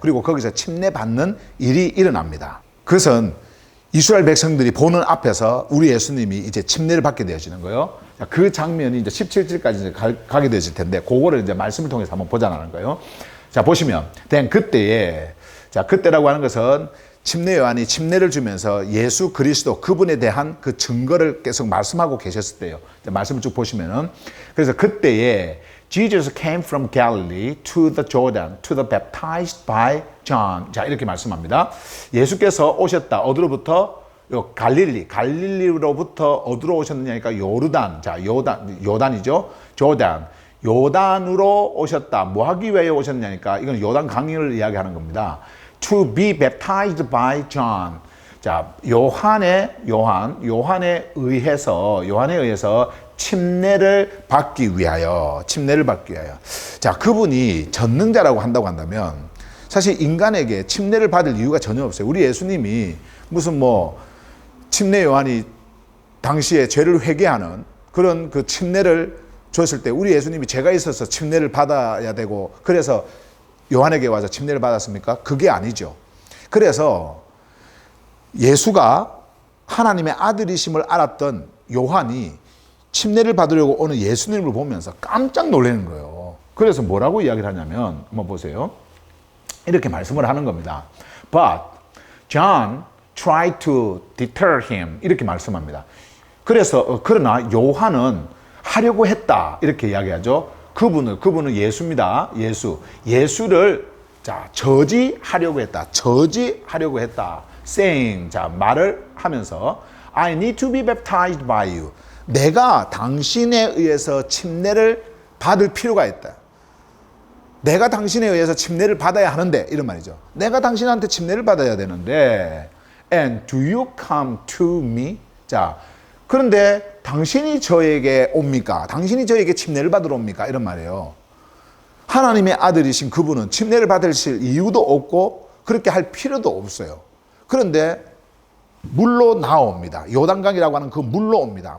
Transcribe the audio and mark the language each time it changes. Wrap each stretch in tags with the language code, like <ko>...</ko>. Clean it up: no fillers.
<ko>그리고 거기서 침례 받는 일이 일어납니다. 그것은 이스라엘 백성들이 보는 앞에서 우리 예수님이 이제 침례를 받게 되어지는 거예요. 그 장면이 이제 17절까지 이제 가게 되어질 텐데, 그거를 이제 말씀을 통해서 한번 보자는 거예요. 자, 보시면 그때에, 자, 그때라고 하는 것은 침례 요한이 침례를 주면서 예수 그리스도 그분에 대한 그 증거를 계속 말씀하고 계셨을 때요. 자, 말씀을 쭉 보시면은, 그래서 그때에</ko> <en>Jesus came from Galilee to the Jordan to be baptized by John.</en> <ko>자, 이렇게 말씀합니다. 예수께서 오셨다. 어디로부터? 갈릴리로부터 어디로 오셨느냐니까 요르단. 자, 요단이죠. 요단으로 오셨다. 뭐 하기 위해 오셨냐니까 이건 요단 강을 이야기하는 겁니다.</ko> <en>To be baptized by John.</en> <ko>자, 요한에 의해서 침례를 받기 위하여. 자, 그분이 전능자라고 한다고 한다면 사실 인간에게 침례를 받을 이유가 전혀 없어요. 우리 예수님이 무슨 뭐 침례 요한이 당시에 죄를 회개하는 그런 그 침례를 줬을 때 우리 예수님이 죄가 있어서 침례를 받아야 되고 그래서 요한에게 와서 침례를 받았습니까? 그게 아니죠. 그래서 예수가 하나님의 아들이심을 알았던 요한이 침례를 받으려고 오는 예수님을 보면서 깜짝 놀라는 거예요. 그래서 뭐라고 이야기를 하냐면 한번 보세요. 이렇게 말씀을 하는 겁니다.</ko> <en>But John tried to deter him.</en> <ko>이렇게 말씀합니다. 그래서 그러나 요한은 하려고 했다. 이렇게 이야기하죠. 그분은 예수입니다. 예수를 자, 저지하려고 했다.</ko> <en>saying,</en> <ko>자, 말을 하면서</ko> <en>I need to be baptized by you.</en> <ko>내가 당신에 의해서 침례를 받을 필요가 있다. 내가 당신에 의해서 침례를 받아야 하는데 이런 말이죠. 내가 당신한테 침례를 받아야 되는데</ko> <en>And do you come to me?</en> <ko>자, 그런데 당신이 저에게 옵니까? 당신이 저에게 침례를 받으러 옵니까? 이런 말이에요. 하나님의 아들이신 그분은 침례를 받으실 이유도 없고 그렇게 할 필요도 없어요. 그런데 물로 나옵니다. 요단강이라고 하는 그 물로 옵니다.</ko>